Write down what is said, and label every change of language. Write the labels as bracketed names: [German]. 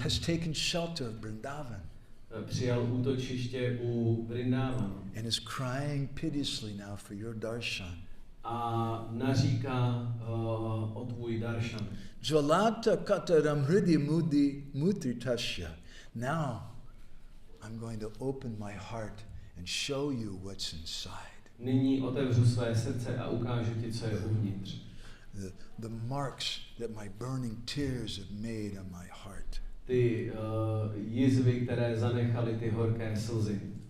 [English] has taken shelter of Vrindavan [Czech] přijal útočiště u Vrindávanu [English] and is crying piteously now for your darshan. [Czech] a naříká o tvůj daršan. [Sanskrit] Jvalata kataram hridi mudri tasya. [English] Now I'm going to open my heart and show you what's inside. [Czech] Nyní otevřu své srdce a ukážu ti, co je uvnitř. [English] The marks that my burning tears have made on my heart. [Czech] Ty jizvy, které zanechaly ty horké slzy.